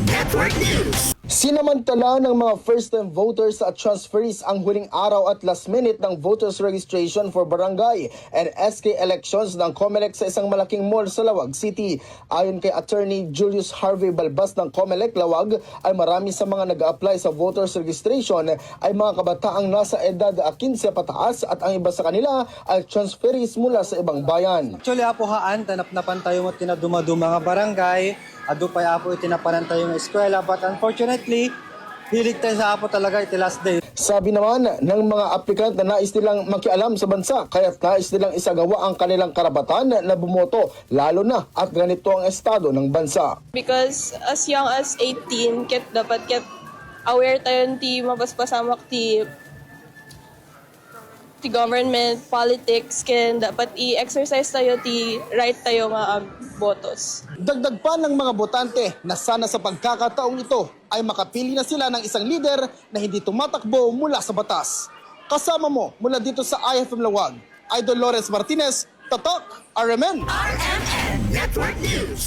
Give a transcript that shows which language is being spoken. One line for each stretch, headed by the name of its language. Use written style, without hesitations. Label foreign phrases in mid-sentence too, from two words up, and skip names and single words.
Filipino: Sinamantala ng mga
English: first-time voters
Filipino: at transferees ang huling araw at
English: last minute
Filipino: ng
English: voters registration for barangay and SK elections
Filipino: ng COMELEC sa isang malaking mall sa Lawag City. Ayon kay Attorney Julius Harvey Balbas ng COMELEC Lawag, ay marami sa mga nag-a-apply sa
English: voters registration
Filipino: ay mga kabataang nasa edad 15 pataas at ang iba sa kanila ay transferees mula sa ibang bayan. Actually,
Iloko: apohaan, tanap-napan tayo mo tinaduma-duma nga barangay, adupay apo itinapanan tayo ng eskwela,
English: but unfortunately,
Iloko: hilig tayo sa apo talaga iti
English: last day.
Filipino: Sabi naman ng mga aplikant na nais nilang makialam sa bansa, kaya't nais nilang isagawa ang kanilang karapatan na bumoto, lalo na at ganito ang estado ng bansa.
English: Because as young as 18,
Iloko: dapat aware tayo ti mapaspasamak ti
English: government, politics,
Iloko: ken dapat i-exercise tayo ti right tayo nga botos.
Filipino: Dagdag pa ng mga botante na sana sa pagkakataong ito ay makapili na sila ng isang lider na hindi tumatakbo mula sa batas. Kasama mo mula dito sa IFM Lawag, Idol Lawrence Martinez, Tatak, RMN. RMN Network News.